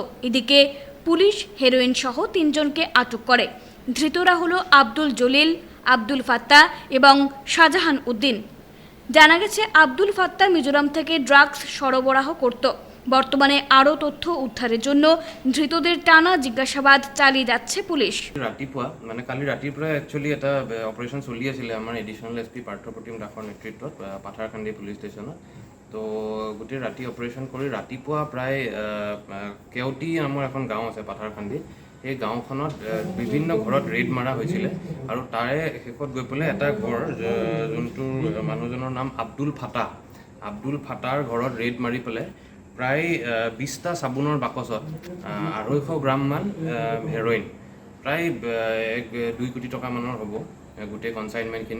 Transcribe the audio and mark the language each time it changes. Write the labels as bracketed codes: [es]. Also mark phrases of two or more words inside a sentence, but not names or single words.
[bn] এদিকে পুলিশ হেরোইন সহ 3 জনকে আটক করে। ধৃতরা হলো আব্দুল জলিল, আব্দুল ফাত্তা এবং শাহজাহান উদ্দিন। জানা গেছে আব্দুল ফাত্তা মিজোরাম থেকে ড্রাগস সরবরাহ করত। বর্তমানে আরও তথ্য উদ্ধারের জন্য ধৃতদের টানা জিজ্ঞাসাবাদ চালিয়ে যাচ্ছে পুলিশ। [as] ৰাতিপুৱা মানে কালি ৰাতিৰ পৰা একচুৱেলি এটা অপাৰেশ্যন চলি আছিলে আমাৰ [en] additional SP [as] পাৰ্থপ্ৰতিম দাসৰ নেতৃত্বত পাথাৰকান্দি পুলিচ ষ্টেচনত। তো গোটেই ৰাতি অপাৰেশ্যন কৰি ৰাতিপুৱা প্ৰায় কেওটি নামৰ এখন গাঁও আছে পাথাৰকান্দিত। সেই গাঁওখনত বিভিন্ন ঘৰত ৰেড মাৰা হৈছিলে আৰু তাৰে শেষত গৈ পেলাই এটা ঘৰ যোনটোৰ মানুহজনৰ নাম আব্দুল ফাতা, আব্দুল ফাতাৰ ঘৰত ৰেড মাৰি পেলাই প্ৰায় 20টা চাবোনৰ বাকচত 250 গ্ৰামমান হেৰইন, প্ৰায় 2 কোটি টকা মানৰ হ'ব গোটেই কনচাইনমেণ্টখিনি।